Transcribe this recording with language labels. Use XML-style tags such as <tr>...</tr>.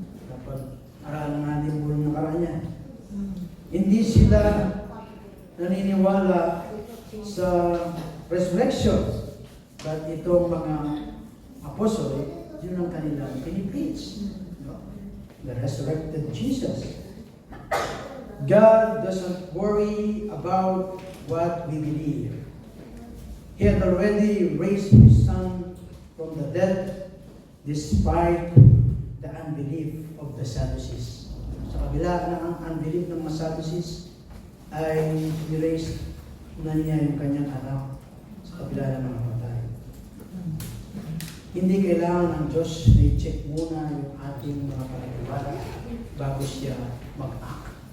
<tl>Dapat aralan natin mo ng nakaraan niya. Hindi sila naniniwala sa resurrection, but itong mga apostol, yun ang kanilang pinipreach.</tl> <en>The resurrected Jesus. God doesn't worry about what we believe. He had already raised His Son from the dead despite the unbelief of the Sadducees.</en> <tl>Sa kabila ng unbelief ng mga Sadducees, ay niraise na niya yung kanyang anak sa kabila ng mga patay. Hindi kailangan ng Diyos na i-check muna yung ating mga paniniwala bago siya mag-act.</tl>